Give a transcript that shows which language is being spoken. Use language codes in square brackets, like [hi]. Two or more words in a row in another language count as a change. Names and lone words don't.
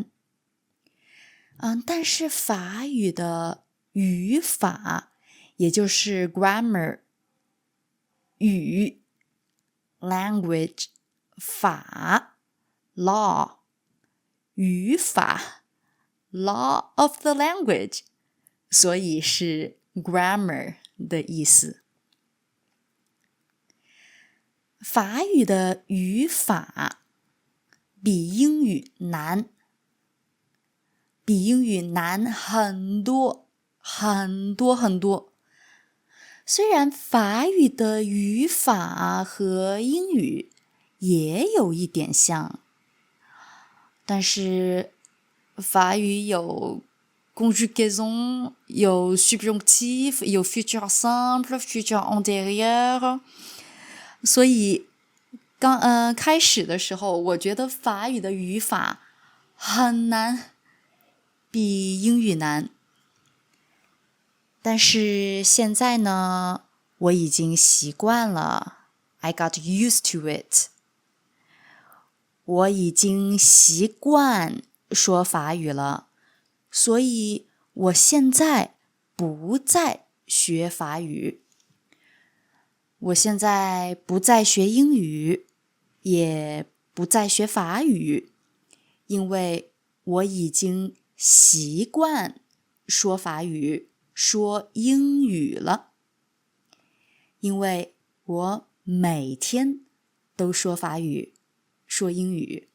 [zh] 但是法语的语法，也就是 grammar， 语 language， 法 law， 语法 [en] law of the language， [zh] 所以是 grammar 的意思。法语的语法比英语难，比英语难很多很多很多。虽然法语的语法和英语也有一点像，但是法语有 conjugaison 有 subjonctif 有 [fr] futur simple futur antérieur， [zh] 所以开始的时候我觉得法语的语法很难，比英语难，但是现在呢我已经习惯了， [en] I got used to it， [zh] 我已经习惯说法语了，所以我现在不再学法语，我现在不再学英语，也不再学法语，因为我已经习惯说法语说英语了，因为我每天都说法语说英语。